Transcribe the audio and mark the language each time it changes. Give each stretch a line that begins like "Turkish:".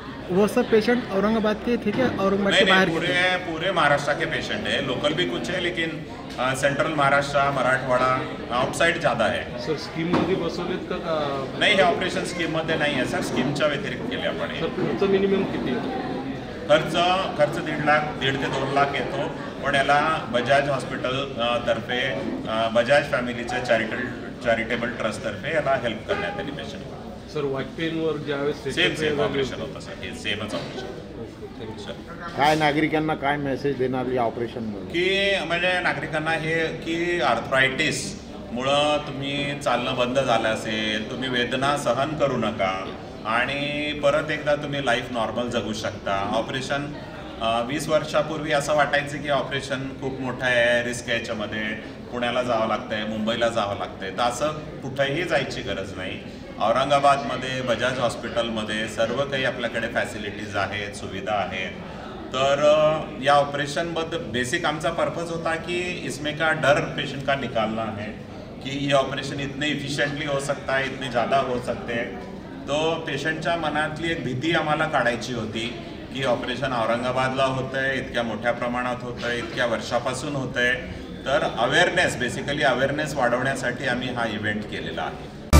Hindi: वो सब पेशेंट औरंगाबाद के थे क्या? औरंगाबाद के बाहर नहीं, पूरे महाराष्ट्र के पेशेंट है. लोकल भी कुछ है लेकिन सेंट्रल महाराष्ट्र, मराठवाडा, आउटसाइड ज़्यादा है.
Marathi: सर स्कीम मध्ये बसवलेत का नाही, हे ऑपरेशन स्कीममध्ये नाही आहे सर. स्कीमच्या व्यतिरिक्त केले आपण. सर खर्च मिनिमम किती? खर्च 1.5 लाख, 1.5 ते 2 लाख येतो. पण याला बजाज हॉस्पिटल तर्फे, बजाज फॅमिलीच्या चॅरिटेबल ट्रस्ट तर्फे याला हेल्प करण्यात आली पेशंटला. सर वाटपेनवर ज्यावेळेस सेम ऑपरेशन होतं सर. हे सेमच ऑपरेशन. काय नागरिकांना काय मेसेज देणार या ऑपरेशनमध्ये? की म्हणजे नागरिकांना हे की आर्थरायटिस मुळे तुम्ही चालणं बंद झालं असेल, तुम्ही वेदना सहन करू नका आणि परत एकदा तुम्ही लाईफ नॉर्मल जगू शकता. ऑपरेशन 20 वर्षापूर्वी असं वाटायचं की ऑपरेशन खूप मोठं आहे, रिस्क आहे, याच्यामध्ये पुण्याला जावं लागतंय, मुंबईला जावं लागतंय. तर असं कुठेही जायची गरज नाही. औरंगाबादमध्ये बजाज हॉस्पिटलमध्ये सर्व काही आपल्याकडे फॅसिलिटीज आहेत, सुविधा आहेत. तर या ऑपरेशनबद्दल बेसिक आमचा पर्पज होता कि
Hindi: इसमें का डर पेशेंट का निकालना है कि ये ऑपरेशन इतने इफिशियंटली हो सकता है, इतने ज़्यादा हो सकते हैं.
Marathi: तो पेशंटच्या मनातली एक भीती आम्हाला काढायची होती की ऑपरेशन औरंगाबादला होतं आहे, इतक्या मोठ्या प्रमाणात होतं आहे, इतक्या वर्षापासून होतं आहे. तर अवेअरनेस, बेसिकली अवेअरनेस वाढवण्यासाठी आम्ही हा इव्हेंट केलेला आहे.